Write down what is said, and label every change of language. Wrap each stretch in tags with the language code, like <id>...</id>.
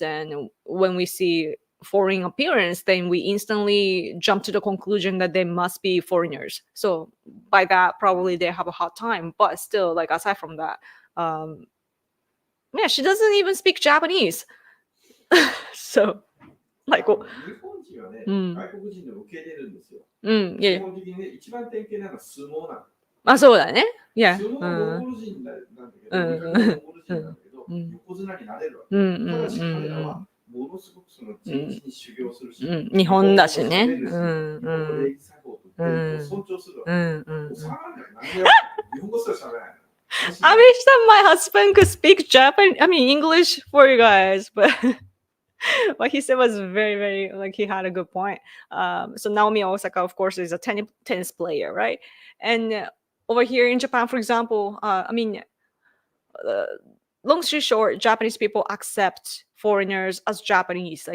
<en>And when we see foreign appearance, then we instantly jump to the conclusion that they must be foreigners. So by that, probably they have a hard time. But still, like aside from that, yeah, she doesn't even speak Japanese. So, like,</en> <ja>日本人はね、外国人でも受け入れるんですよ。基本的にね、一番典型なのは相撲なの。あ、そうだね。</ja> <en>Yeah.</en> <ja>相撲はモンゴル人なんだけど、うん見かけはモンゴル人なんだけど、うん横綱になれるわけ。うんうんただし彼らうんはものすごくその地道に修行するし、うん。日本だしね。日本語も喋るし、日本語礼儀作法と伝統を尊重するわけ。おさまんない。何や日本語すら喋らない。</ja> <en>I wish that my husband could speak Japanese, I mean English for you guys, but what he said was very, very like he had a good point. So Naomi Osaka, of course, is a tennis player, right? And over here in Japan, for example, long story short, Japanese people accept foreigners as Japanese.</en>